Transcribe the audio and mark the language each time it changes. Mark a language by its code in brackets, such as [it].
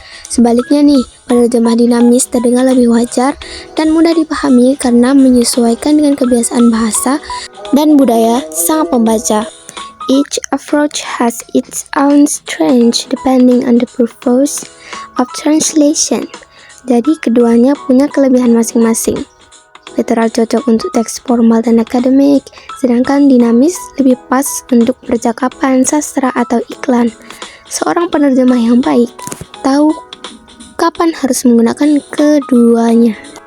[id] Sebaliknya nih, penerjemah dinamis terdengar lebih wajar dan mudah dipahami karena menyesuaikan dengan kebiasaan bahasa dan budaya sang pembaca. [en] Each approach has its own strength depending on the purpose of translation. [id] Jadi keduanya punya kelebihan masing-masing. Literal cocok untuk teks formal dan akademik, sedangkan dinamis lebih pas untuk percakapan, sastra, atau iklan. Seorang penerjemah yang baik tahu kapan harus menggunakan keduanya.